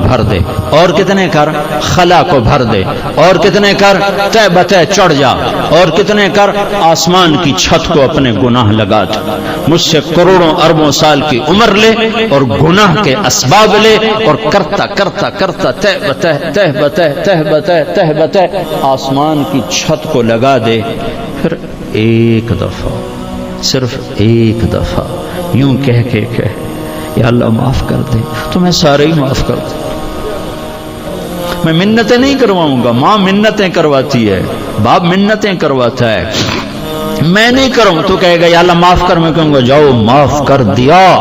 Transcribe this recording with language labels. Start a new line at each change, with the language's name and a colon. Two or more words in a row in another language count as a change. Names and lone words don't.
Urdu: بھر دے، اور کتنے کر خلا کو بھر دے، اور کتنے کر تہ بتہ چڑھ جا، اور کتنے کر آسمان کی چھت کو اپنے گناہ لگا دے، مجھ سے کروڑوں اربوں سال کی عمر لے اور گناہ کے اسباب لے، اور کرتا کرتا کرتا تہ بتہ تہ بتہ تہ بتہ تہ بتہ آسمان کی چھت کو لگا دے، پھر ایک دفعہ صرف ایک دفعہ یوں کہہ کے
Arabic: یا اللہ
Urdu: معاف کر دے، تو میں سارے ہی معاف کر دوں۔ میں منتیں نہیں کرواؤں گا، ماں منتیں کرواتی ہے، باپ منتیں کرواتا ہے، میں نہیں کروں تو کہے گا
Arabic: یا اللہ
Urdu: معاف کر، میں کہوں گا جاؤ معاف کر دیا۔